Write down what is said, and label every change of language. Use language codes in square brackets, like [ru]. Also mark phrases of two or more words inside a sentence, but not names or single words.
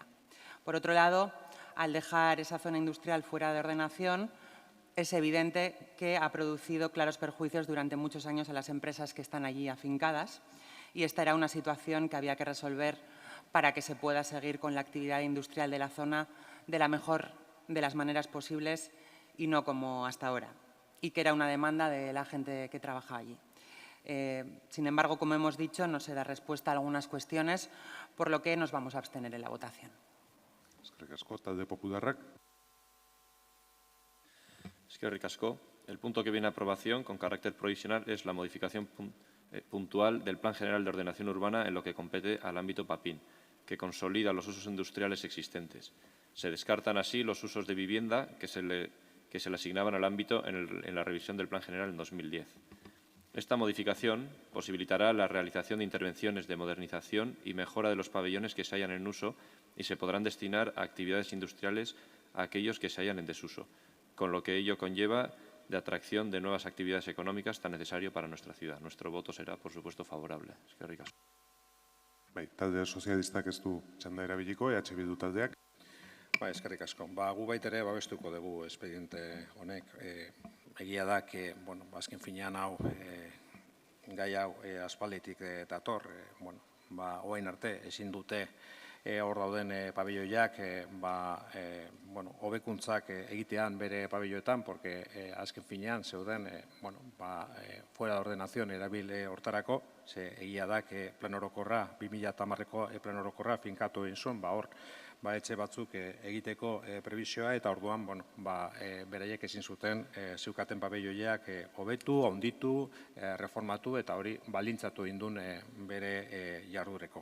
[es] Por otro lado, al dejar esa zona industrial fuera de ordenación, es evidente que ha producido claros perjuicios durante muchos años a las empresas que están allí afincadas y esta era una situación que había que resolver para que se pueda seguir con la actividad industrial de la zona de la mejor de las maneras posibles y no como hasta ahora, y que era una demanda de la gente que trabaja allí. Sin embargo, como hemos dicho, no se da respuesta a algunas cuestiones, por lo que nos vamos a abstener en la votación. [eu] Eskerrik asko, talde popularrak. Eskerrik asko. [es] El punto que viene a aprobación con carácter provisional es la modificación puntual del Plan General de Ordenación Urbana en lo que compete al ámbito Papin, que consolida los usos industriales existentes. Se descartan así los usos de vivienda que se le asignaban al ámbito en la revisión del Plan General en 2010. Esta modificación posibilitará la realización de intervenciones de modernización y mejora de los pabellones que se hallan en uso y se podrán destinar a actividades industriales a aquellos que se hallan en desuso, con lo que ello conlleva de atracción de nuevas actividades económicas tan necesario para nuestra ciudad. Nuestro voto será, por supuesto, favorable. [eu] Eskerrik asko. Talde sozialistak ez du txanda erabiliko, EH Bildu taldeak. Eskerrik asko. Gu baitere babestuko dugu espediente honek. Egia da, azken finean hau, gai hau aspalditik dator, oain arte ezin dute hor dauden pabelloiak hobekuntzak egitean bere pabelloetan, porque azken finean zeuden [es] fuera de ordenación [eu] erabil hortarako, ze egia da plan orokorra, 2010ko plan orokorra finkatu egin zuen, hor etxe batzuk egiteko prebisioa eta orduan beraiek ezin zuten zeukaten pabelloiak hobetu, handitu, reformatu eta hori baldintzatu indun bere jardureko.